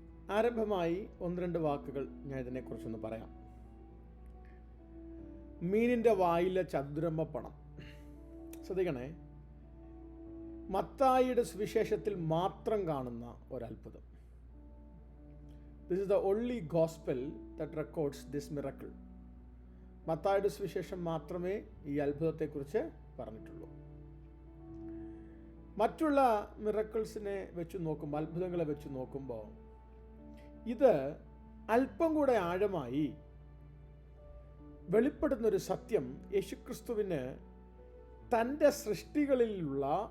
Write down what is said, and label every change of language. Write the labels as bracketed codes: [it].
[ml] ആരംഭമായി 1-2 വാക്കുകൾ ഞാൻ ഇതിനെക്കുറിച്ചൊന്ന് പറയാം. മീനിൻ്റെ വായിലെ ചതുരമ്പണം. ശ്രദ്ധിക്കണേ. മത്തായിയുടെ സുവിശേഷത്തിൽ മാത്രം കാണുന്ന ഒരത്ഭുതം. [en] This is the only gospel that records this miracle. [ml] മത്തായിയുടെ സുവിശേഷം മാത്രമേ ഈ അത്ഭുതത്തെക്കുറിച്ച് പറഞ്ഞിട്ടുള്ളൂ. മറ്റുള്ള മിറക്കിൾസിനെ വെച്ച് നോക്കുമ്പോൾ, അത്ഭുതങ്ങളെ വെച്ച് നോക്കുമ്പോൾ, ഇത് അല്പം കൂടെ ആഴമായി വെളിപ്പെടുന്നൊരു സത്യം യേശുക്രിസ്തുവിന് തൻ്റെ സൃഷ്ടികളിലുള്ള